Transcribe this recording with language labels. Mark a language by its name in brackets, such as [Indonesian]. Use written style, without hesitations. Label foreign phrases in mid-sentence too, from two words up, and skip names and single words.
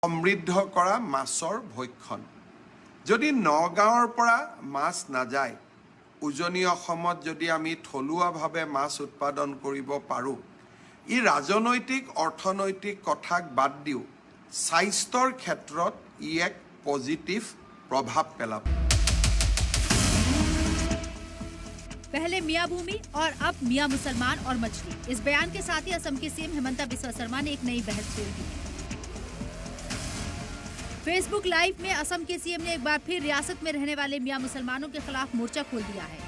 [Assamese] সমৃদ্ধ কৰা মাছৰ ভক্ষণ যদি নগাঁৱৰ পৰা মাছ নাযায় উজনি অসমত যদি আমি থলুৱাভাৱে মাছ উৎপাদন কৰিব পাৰোঁ ই ৰাজনৈতিক অৰ্থনৈতিক কথাক বাদ দিও স্বাস্থ্যৰ ক্ষেত্ৰত ই এক পজিটিভ প্ৰভাৱ পেলাব। [Hindi] पहले मियां भूमि और अब मियां मुसलमान और मछली। इस बयान के साथ ही असम के सीएम हिमंता बिस्वा शर्मा ने एक नई बहस छेड़ दी है। फेसबुक लाइव में असम के सीएम ने एक बार फिर रियासत में रहने वाले मियां मुसलमानों के खिलाफ मोर्चा खोल दिया है।